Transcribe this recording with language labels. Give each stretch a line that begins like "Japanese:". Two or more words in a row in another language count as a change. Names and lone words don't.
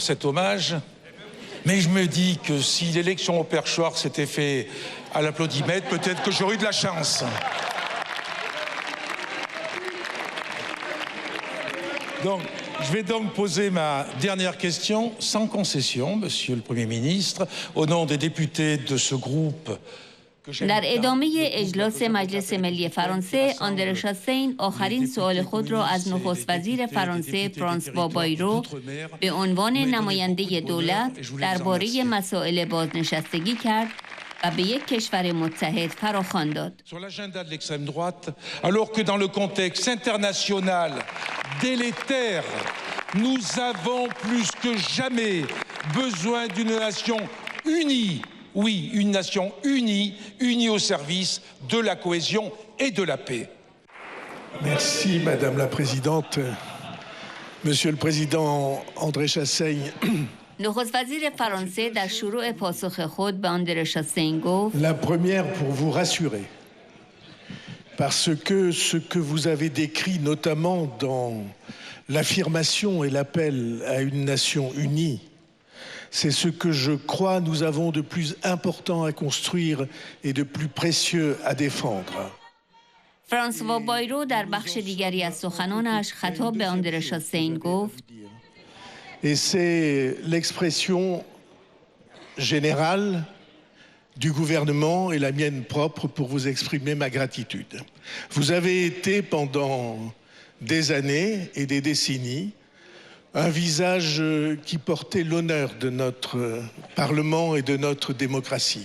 French: cet hommage, mais je me dis que si l'élection au perchoir s'était faite à l'applaudimètre, peut-être que j'aurais eu de la chance. Donc, je vais donc poser ma dernière question sans concession, Monsieur le Premier ministre, au nom des députés de ce groupe.
Persian: در ادامه اجلاس مجلس ملی فرانسه، آندره شاسین آخرین سوال خود را از نخست وزیر فرانسه فرانسوا بایرو به عنوان نماینده دولت درباره مسائل بازنشستگی کرد و به یک کشور متحد فراخوان داد.
French: Sur l'agenda de l'extrême droite, alors que dans le contexte international délétère, nous avons plus que jamais besoin d'une nation unie. Oui, une nation unie, unie au service de la cohésion et de la paix. Merci Madame la Présidente. Monsieur le Président André Chassaigne.
Persian: نخست وزیر فرانسه در شروع پاسخ خود به آندره شاسین گفت:
French: La première pour vous rassurer. Parce que ce que vous avez décrit notamment dans l'affirmation et l'appel à une nation unie, c'est ce que je crois nous avons de plus important à construire et de plus précieux à défendre.
Persian: فرانسوا بایرو در بخش دیگری از سخنانش خطاب به آندره شاسین گفت:
French: Et c'est l'expression générale du gouvernement et la mienne propre pour vous exprimer ma gratitude. Vous avez été pendant des années et des décennies un visage qui portait l'honneur de notre Parlement et de notre démocratie.